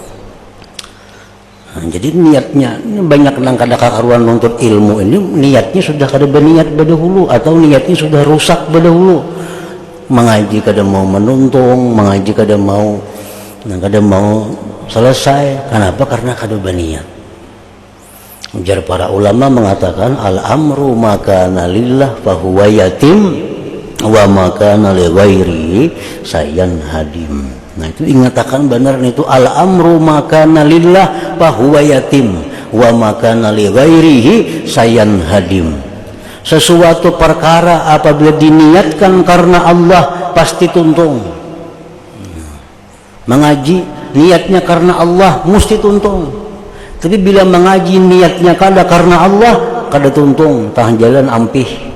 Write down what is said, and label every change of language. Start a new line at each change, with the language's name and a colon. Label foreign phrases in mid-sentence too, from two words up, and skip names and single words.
Banjar: Nah, jadi niatnya ini banyak nang kada kakaruan nuntut ilmu ini niatnya sudah kada berniat berdahulu atau niatnya sudah rusak berdahulu mengaji kada mau menuntung mengaji kada mau selesai kenapa karena kada berniat. Ujar para ulama mengatakan
Arabic: الأمر ما كان لله فهو يتم وما كان لغيره سينهدم.
Banjar: Nah itu ingatakan benar itu
Arabic: الأمر ما كان لله فهو يتم وما كان لغيره سينهدم.
Banjar: Sesuatu perkara apabila diniatkan karena Allah pasti tuntung. Mengaji niatnya karena Allah mesti tuntung. Tapi bila mengaji niatnya kada karena Allah kada tuntung, tahan jalan ampih.